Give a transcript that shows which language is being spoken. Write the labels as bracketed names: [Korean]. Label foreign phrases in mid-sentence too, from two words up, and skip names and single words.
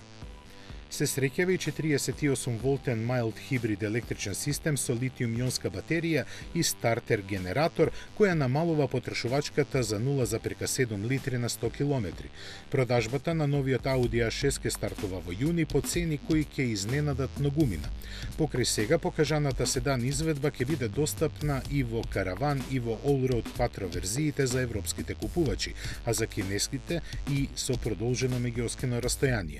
[Macedonian] Се среќава и 48-волтен mild хибрид електричен систем со литиум-ионска батерија и стартер генератор, која намалува потрошувачката за 0,7 литри на 100 км. Продажбата на новиот Audi A6 ке стартува во јуни по цени кои ќе изненадат многумина. Покрај сега покажаната седан изведба ќе биде достапна и во караван и во all-road quattro верзиите за европските купувачи, а за кинеските и со продолжено меѓуоскино растојание.